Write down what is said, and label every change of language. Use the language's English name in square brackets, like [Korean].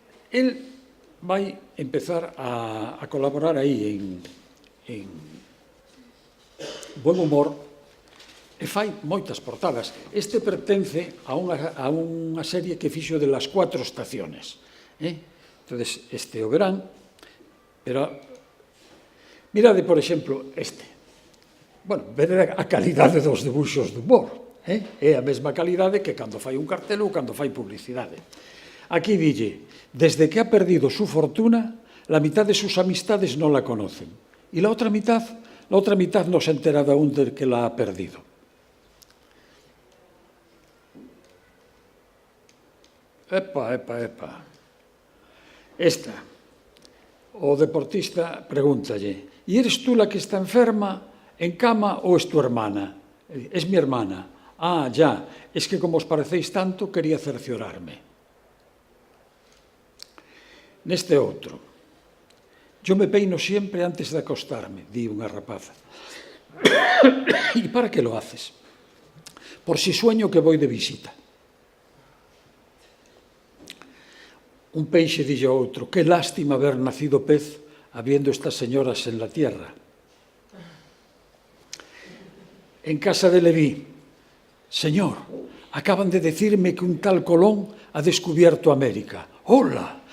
[Galician] El vai empezar a colaborar aí en Buen Humor e fai moitas portadas. Este pertence a unha serie que fixo [Spanish] de las 4 estaciones. [Galician] Entonces, este o verán, pero mirade, por exemplo, este. Bueno, vede a calidade dos debuxos de humor. É a mesma calidade que cando fai un cartel ou cando fai publicidade. Aquí dille, [Spanish] desde que ha perdido su fortuna, la mitad de sus amistades no la conocen. Y la otra mitad no se ha enterado aún de que la ha perdido. Epa. [Galician] Esta, o deportista pregúntalle, [Spanish] ¿y eres tú la que está enferma, en cama, o es tu hermana? Es mi hermana. Ah, ya, es que como os parecéis tanto, quería cerciorarme. [Galician] Neste outro, [Spanish] yo me peino siempre antes de acostarme, [Galician] di unha rapaza. [Spanish] ¿Y para qué lo haces? Por si sueño que voy de visita. [Galician] Un peixe dille ao outro, [Spanish] qué lástima haber nacido pez habiendo estas señoras en la tierra. En casa de Leví, señor, acaban de decirme que un tal Colón ha descubierto América. ¡Hola!